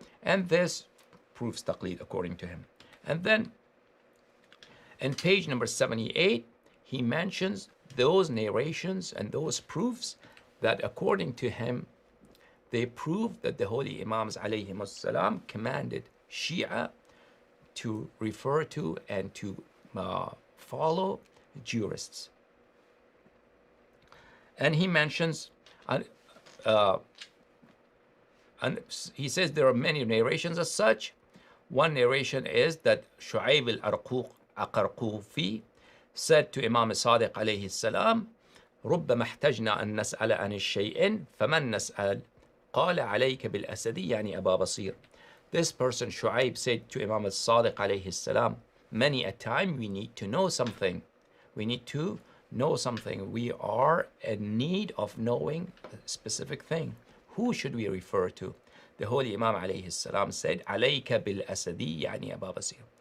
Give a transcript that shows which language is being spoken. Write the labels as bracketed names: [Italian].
[English] And this proves taqlid according to him. And then in page number 78, he mentions those narrations and those proofs that according to him, they prove that the holy Imams alayhim salam commanded Shia to refer to and to follow jurists. And he mentions, and he says there are many narrations as such. One narration is that Shu'ayb al-Aqarqufi said to Imam Sadiq alayhi salam, [Arabic] ربما احتجنا أن نسأل عن الشيء فمن نسأل قال عليك بالأسد يعني أبا بصير. [English] This person Shu'ayb said to Imam Sadiq alayhi salam, many a time we need to know something. We need to know something. We are in need of knowing a specific thing. Who should we refer to? The holy Imam alayhi salam said, [Arabic] عليك بالأسد يعني أبا بصير.